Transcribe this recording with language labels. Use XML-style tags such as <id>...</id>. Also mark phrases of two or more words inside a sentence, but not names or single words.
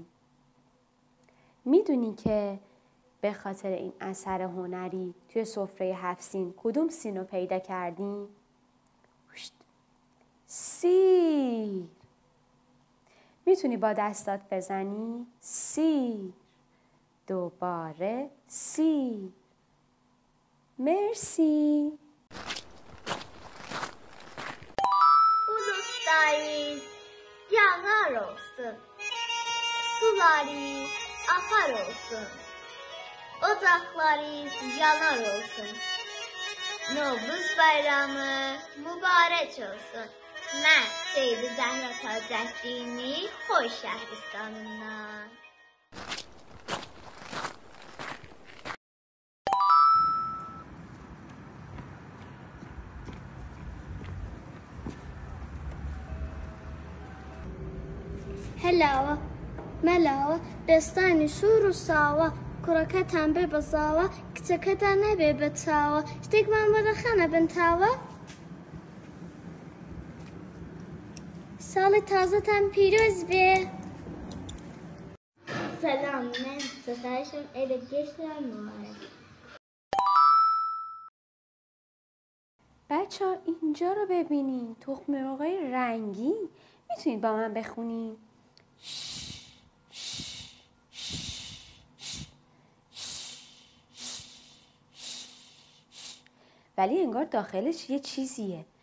<fa>میدونی که به خاطر این اثر هنری توی سفره 7 سین کدوم سین رو پیدا کردیم؟ سیر. میتونی با دستات بزنی؟ سیر. دوباره سیر. مرسی.</fa> <az>Bulutlarız yağar olsun, sularız akar olsun, ocaklarız yanar olsun. Novruz bayramı mübarek olsun. Mən Seyid Zəhra Tacəddini Xoy şəhristanından.</az> <ku>هلاوة ملاوة دستاني شور الساوة كركة تنبي بزاوة كتكة نبي بتساوة شتيك من بدخنة بنتاوة سال تازه تن پیروز بی</ku> <az>Salam, mən Səfərişəm, elə geçirəm mübarək.</az> <fa>بچه ها اینجا رو ببینین. تخم مرغای رنگی. میتونید با من بخونین؟ ولی انگار داخلش یه چیزیه.</fa>